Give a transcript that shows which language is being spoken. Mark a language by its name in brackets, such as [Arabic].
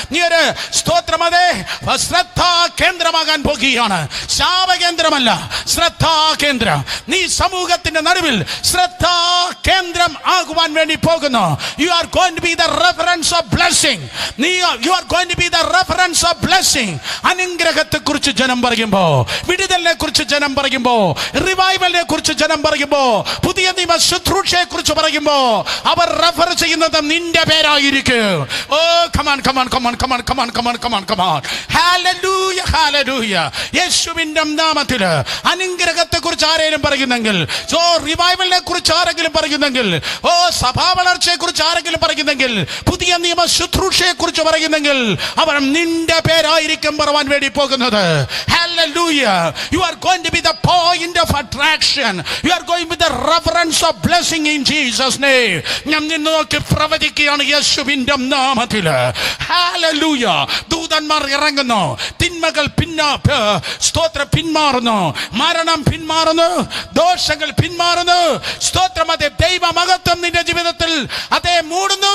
[Malayalam] നീ ഒരു സ്തോത്രമതേ ശ്രദ്ധാ കേന്ദ്രമാകാൻ പോകുകയാണ്. ശാപകേന്ദ്രമല്ല, ശ്രദ്ധാ കേന്ദ്രം. നീ സമൂഹത്തിന്റെ നടുവിൽ ശ്രദ്ധാ കേന്ദ്രം ആകുവാൻ വേണ്ടി പോകുന്നു. [English] You are going to be the reference of of blessing. You are going to be the reference of blessing. [Malayalam] അനുഗ്രഹത്തെ കുറിച്ച് ജനം പറയുമ്പോ, വിടുതലിനെ കുറിച്ച് ജനം പറയുമ്പോ, റിവൈവലിനെ കുറിച്ച് ജനം പറയുമ്പോ, പുതിയ നിയമ ശുശ്രൂഷയെ കുറിച്ച് പറയുമ്പോ അവർ റെഫർ ചെയ്യുന്നത് നിന്റെ പേരായിരിക്കും. [English] Oh come on come on come on come on come on come on come on come on. ഹല്ലേലൂയ ഹല്ലേലൂയ. [Malayalam] യേശുവിന്റെ നാമത്തിൽ അനുഗ്രഹത്തെ കുറിച്ച് ആരെങ്കിലും പറയുന്നെങ്കിൽ, റിവൈവലിനെ കുറിച്ച് ആരെങ്കിലും പറയുന്നെങ്കിൽ, സഭാ വളർച്ചയെ കുറിച്ച് ആരെങ്കിലും പറയുന്നെങ്കിൽ, പുതിയ നിയമ ശുശ്രൂഷയെ കുറിച്ച് പറയുന്നെങ്കിൽ അവർ നിന്റെ പേരായിരിക്കും പറയാൻ വേണ്ടി പോകുന്നത്. [English] Hallelujah. You are going to be the point of attraction. You are going to be the reference of blessing in Jesus name. [Malayalam] ഞാൻ നിന്നെ നോക്കി പ്രവചിക്കുകയാണ് യേശുവിന്റെ നാമത്തിൽ. Hallelujah. ദൂതന്മാർ ഇറങ്ങുന്നു, തിന്മകൾ സ്തോത്രം പിന്മാറുന്നു, മരണം പിന്മാറുന്നു, ദോഷങ്ങൾ പിന്മാറുന്നു. സ്തോത്രം. അതേ ദൈവ മഹത്വം നിന്റെ ജീവിതത്തിൽ അതേ മൂടുന്നു.